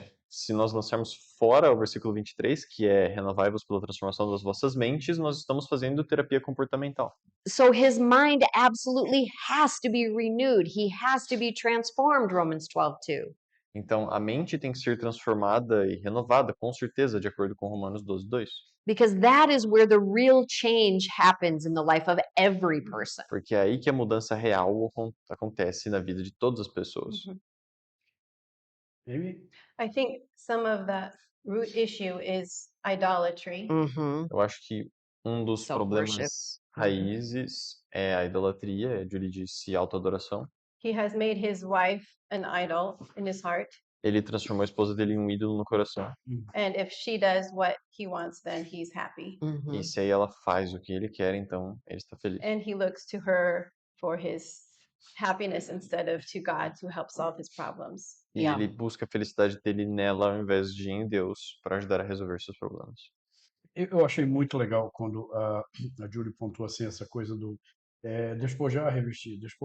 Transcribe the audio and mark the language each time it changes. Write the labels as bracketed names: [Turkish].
[Portuguese] se nós lançarmos fora o versículo 23, que é renovai-vos pela transformação das vossas mentes, nós estamos fazendo terapia comportamental. [English] So his mind absolutely has to be renewed. He has to be transformed, Romans 12:2. [Portuguese] Então, a mente tem que ser transformada e renovada, com certeza, de acordo com Romanos 12:2. Because that is where the real change happens in the life of every person. Porque é aí que a mudança real acontece na vida de todas as pessoas. Mhm. Amy? [English] I think some of the root issue is idolatry. Mm-hmm. [Portuguese] Eu acho que um dos [English] Self-worship. [Portuguese] problemas raízes é a idolatria, Julie disse autoadoração. [English] He has made his wife an idol in his heart. [Portuguese] Ele transformou a esposa dele em um ídolo no coração. [English] And if she does what he wants, then he's happy. Mm-hmm. [Portuguese] E se aí ela faz o que ele quer, então ele está feliz. [English] And he looks to her for his happiness instead of to God to help solve his problems. [Portuguese] E [English] Yeah. [Portuguese] ele busca a felicidade dele nela ao invés de em Deus para ajudar a resolver seus problemas. Eu achei muito legal quando a Julie pontuou assim essa coisa do despojar, revestir.